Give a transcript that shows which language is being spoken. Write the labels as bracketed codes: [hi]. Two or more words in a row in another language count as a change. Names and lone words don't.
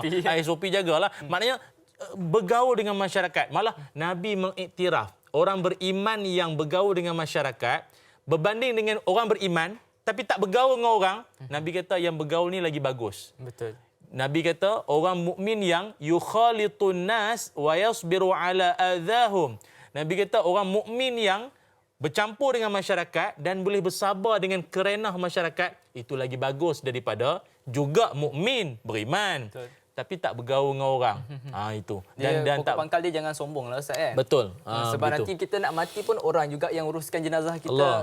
[ms] SOP jagalah. Maknanya bergaul dengan masyarakat. Malah Nabi mengiktiraf orang beriman yang bergaul dengan masyarakat berbanding dengan orang beriman tapi tak bergaul dengan orang, Nabi kata yang bergaul ni lagi bagus. Betul. Nabi kata orang mukmin yang [ar] yukhalitun nas wa yasbiru ala adahum. [ms] Nabi kata orang mukmin yang bercampur dengan masyarakat dan boleh bersabar dengan kerenah masyarakat, itu lagi bagus daripada juga mukmin beriman. Betul. Tapi tak bergaul dengan orang. Itu. Dan pokok pangkal dia jangan sombong lah Ustaz kan. Betul. Sebab nanti kita nak mati pun orang juga yang uruskan jenazah kita.